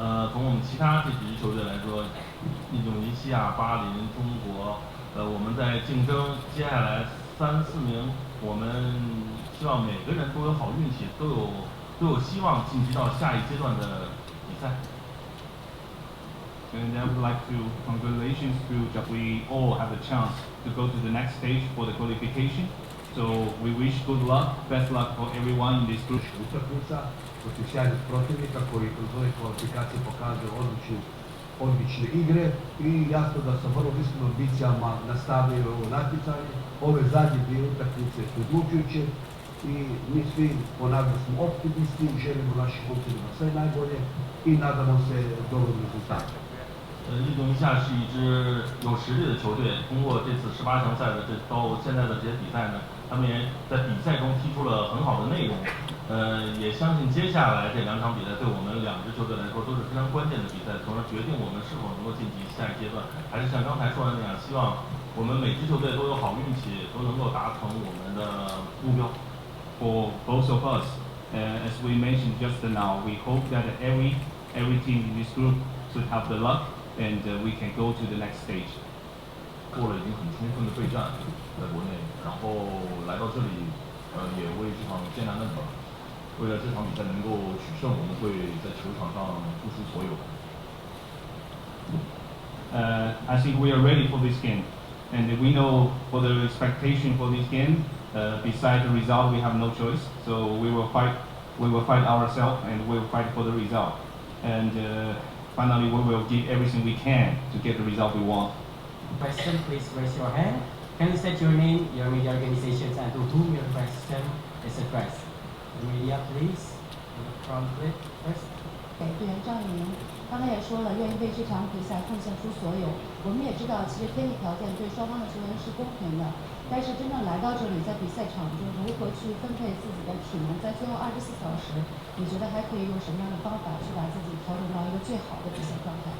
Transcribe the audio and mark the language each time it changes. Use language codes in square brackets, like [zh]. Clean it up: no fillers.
[zh] 从我们其他这几支球队来说，印度尼西亚、巴林、中国，我们在竞争接下来3、4名，我们希望每个人都有好运气，都有希望晋级到下一阶段的比赛。 [en] And I would like to congratulations to that we all have a chance to go to the next stage for the qualification. So we wish good luck, best luck for everyone in this group. [hr] Utakmica protiv sjajnih protivnika koji kroz ove kvalifikacije pokazuju odlične igre i jasno da sa vrlo visokim ambicijama nastavljaju ovo natjecanje. Ove zadnje 2 utakmice su odlučujuće i mi svi ponavljamo smo optimisti, želimo našim momcima sve najbolje i nadamo se dobrom rezultatu. [zh] 印度尼西亚是一支有实力的球队，通过这次18强赛的到现在的这些比赛呢，他们也在比赛中踢出了很好的内容。也相信接下来这2场比赛对我们2支球队来说都是非常关键的比赛，从而决定我们是否能够晋级下一阶段。还是像刚才说的那样，希望我们每支球队都有好运气，都能够达成我们的目标。 [en] For both of us, as we mentioned just now, we hope that every team in this group should have the luck, and we can go to the next stage. [zh] 做了已经很充分的备战，在国内，然后来到这里，也为这场艰难的为了这场比赛能够取胜，我们会在球场上付出所有。 [en] I think we are ready for this game, and we know for the expectation for this game. Besides the result, we have no choice. So we will fight ourselves, and we will fight for the result. and finally we will give everything we can to get the result we want. Question, please raise your hand. Can you state your name, your media organizations, and to whom your question is addressed? The media, please. In the front, please, first. [zh] 对，队员张雨宁刚才也说了，愿意为这场比赛奉献出所有。我们也知道，其实天气条件对双方的球员是公平的，但是真正来到这里，在比赛场中如何去分配自己的体能，在最后24小时，你觉得还可以用什么样的方法去把自己调整到一个最好的比赛状态？